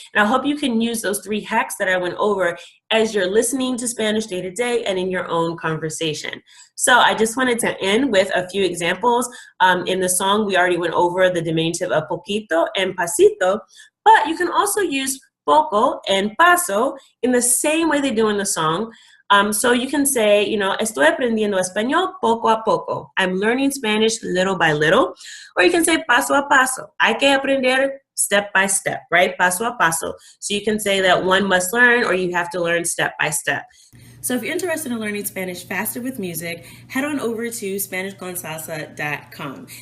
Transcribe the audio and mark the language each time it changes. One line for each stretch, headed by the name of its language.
English: And I hope you can use those 3 hacks that I went over as you're listening to Spanish day to day and in your own conversation. So I just wanted to end with a few examples. In the song, we already went over the diminutive of poquito and pasito, but you can also use poco and paso in the same way they do in the song. So you can say, you know,
Spanish: estoy aprendiendo español poco a poco.
English: I'm learning Spanish little by little. Or you can say
Spanish: paso a paso. Hay que aprender
English: step by step, right?
Spanish: Paso a paso.
English: So you can say that one must learn or you have to learn step by step. So if you're interested in learning Spanish faster with music, head on over to SpanishConsalsa.com.